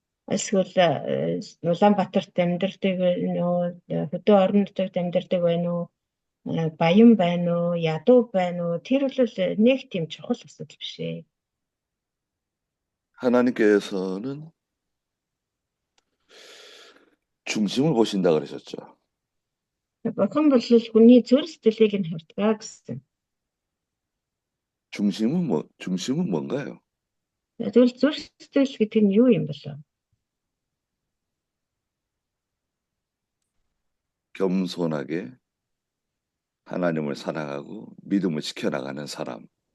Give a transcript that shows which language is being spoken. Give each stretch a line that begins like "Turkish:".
Mongolian: Эсвэл Улаанбаатарт амьдардаг байна уу, хөдөө орон нутагт амьдардаг байна уу, баян байна уу, ядуу байна уу, тэр бол нэг тийм чухал асуудал биш ээ.
Korean: 하나님께서는 중심을 보신다 그러셨죠.
Mongolian: Бурхан бол хүний зүрх сэтгэлийг нь хардаг гэсэн.
Korean: 중심은 뭔가요?
Mongolian: Тэгвэл зүрх сэтгэл гэдэг нь юу юм бэ?
Korean: 겸손하게 하나님을 사랑하고 믿음을 지켜나가는 사람.